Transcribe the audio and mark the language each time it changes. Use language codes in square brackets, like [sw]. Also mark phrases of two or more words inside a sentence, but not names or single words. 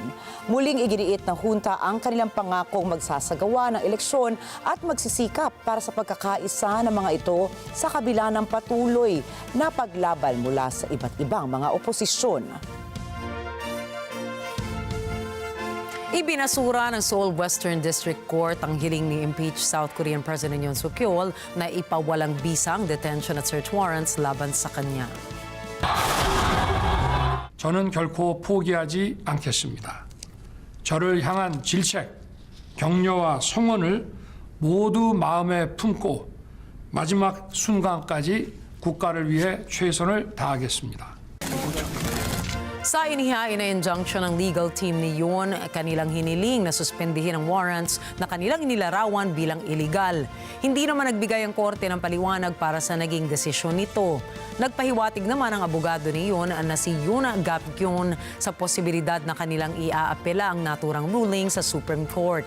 [tl] Muling iginiit ng hunta ang kanilang pangakong magsasagawa ng eleksyon at magsisikap para sa pagkakaisa ng mga ito sa kabila ng patuloy na paglaban mula sa iba't ibang mga oposisyon. Ibinasura ng Seoul Western District Court ang hiling ni [en] impeached South Korean President [tl] Yoon Suk-yeol na ipawalang bisang detention at [en] search warrants [tl] laban sa kanya. [ko] 저는 결코 포기하지 않겠습니다. 저를 향한 질책, 격려와 성원을 모두 마음에 품고 마지막 순간까지 국가를 위해 최선을 다하겠습니다. [tl] Sa inihain na injunction ng [en] legal team [tl] ni Yoon, kanilang hiniling na suspendihin ang warrants na kanilang inilarawan bilang iligal. Hindi naman nagbigay ang korte ng paliwanag para sa naging desisyon nito. Nagpahiwatig naman ang abogado ni Yoon na si Yoon Gap-kyun sa posibilidad na kanilang iaapela ang naturang ruling sa Supreme Court.